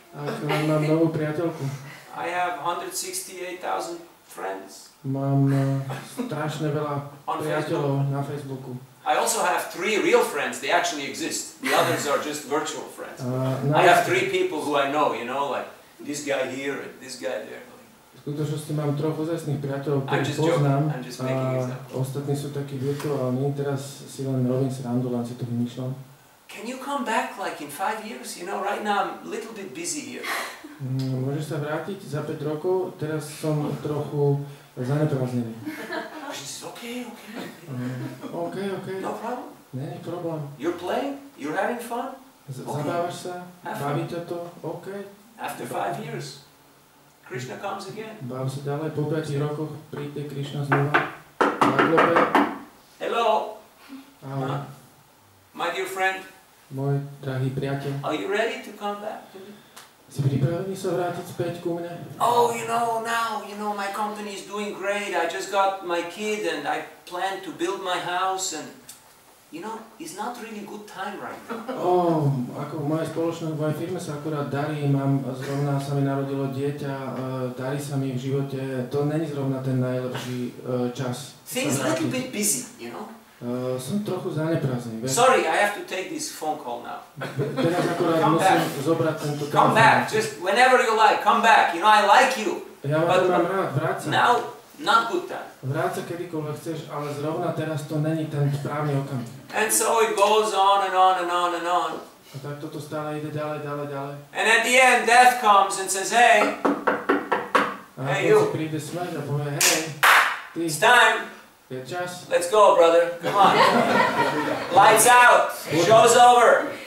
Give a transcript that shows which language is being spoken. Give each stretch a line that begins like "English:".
Slovak: Akurát mám novú priateľku.
English: I have 168,000 friends.
Slovak: Mám strašne veľa priateľov na Facebooku.
English: I also have 3 real friends. They actually exist. The others are just virtual friends. I have 3 people who I know, you know, like this guy here and this guy there.
Slovak: V skutočnosti mám 3 ozajstných priateľov, ktorých poznám, a ostatní sú takí virtuálni. Teraz si len robím srandu, len si to vymýšľam.
English: Can you come back like in 5 years? You know, right now I'm a little bit busy here.
Slovak: Môžeš sa vrátiť za 5 rokov? Teraz som trochu zaneprázdnený.
English: She says, okay.
Slovak: OK.
English: No problem.
Slovak: Nie je problém.
English: You're playing? You're having fun?
Slovak: Zabávaš sa? Baví ťa to? OK.
English: After 5 years, Krishna comes again.
Slovak: Bav sa ďalej. Po 5 rokoch príde Krišna znova. Na globe.
English: Hello.
Slovak: Ahoj.
English: My dear friend.
Slovak: Môj drahý priateľ.
English: Are you ready to come back to me?
Slovak: Si pripravený sa vrátiť späť ku mne?
English: Oh, now, my company is doing great. I just got my kid and I plan to build my house and, it's not really good time right now.
Slovak: Ako v mojej spoločnosti, v mojej firme sa akurát darí, zrovna sa mi narodilo dieťa, darí sa mi v živote, to není zrovna ten najlepší čas.
English: Things a little bit busy,
Slovak: Som trochu zaneprázdnený.
English: Sorry, I have to take this phone call now.
Slovak: Teraz akorát musím zobrať tento telefón.
English: Come back, just whenever you like, come back. You know, I like you.
Slovak: Ja vás mám rád, vráť sa.
English: Now, not good time.
Slovak: Vráť sa kedykoľvek chceš, ale zrovna teraz to není ten správny okamih.
English: And so it goes on and on and on and on.
Slovak: A tak toto stále ide ďalej.
English: And at the end, death comes and says, hey, hey you.
Slovak: Príde smrť a povie, hey, ty.
English: It's time.
Slovak: Je čas.
English: Let's go, brother. Come on. Lights out. Show's over.